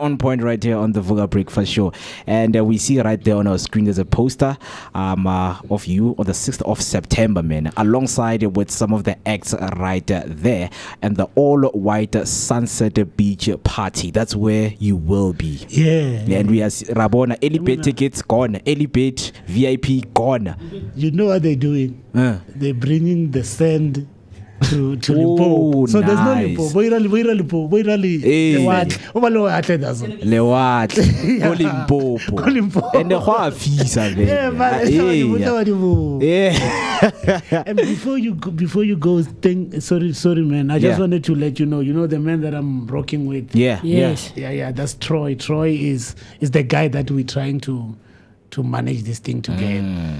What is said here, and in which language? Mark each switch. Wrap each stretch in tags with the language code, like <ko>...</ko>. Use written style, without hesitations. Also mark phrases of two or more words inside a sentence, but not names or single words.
<en>On Point right here on the Vooka Breakfast Show. And we see right there on our screen there's a poster of you on the 6th of September, man, alongside with some of the acts right there and the all-white Sunset Beach party. That's where you will be. Yeah. And we are Rabona, Elibet tickets gone, Elibet VIP gone. You know what they're doing? They're bringing the sand to Limpopo. So there's no Limpopo. Boirali. Limpopo. And the whole visa, And before you go, sorry, man. I just wanted to let you know the man that I'm rocking with. Yeah. That's Troy. Troy is the guy that we're trying to manage this thing together.</en>